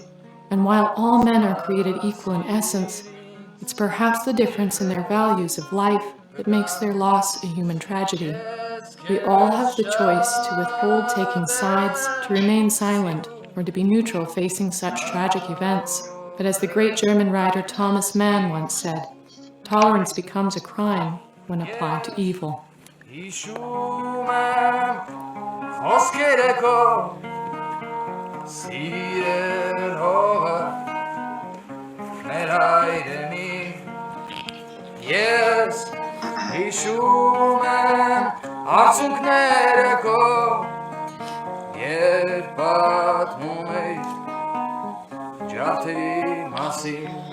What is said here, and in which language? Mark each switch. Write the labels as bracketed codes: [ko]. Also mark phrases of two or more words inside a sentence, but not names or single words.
[en] And while all men are created equal in essence, it's perhaps the difference in their values of life that makes their loss a human tragedy. We all have the choice to withhold taking sides, to remain silent, or to be neutral facing such tragic events. But as the great German writer Thomas Mann once said, tolerance becomes a crime when applied to evil. [hy] Ես հիշում եմ արցունքները քո, երբ պատմում էիր ջարդերի մասին,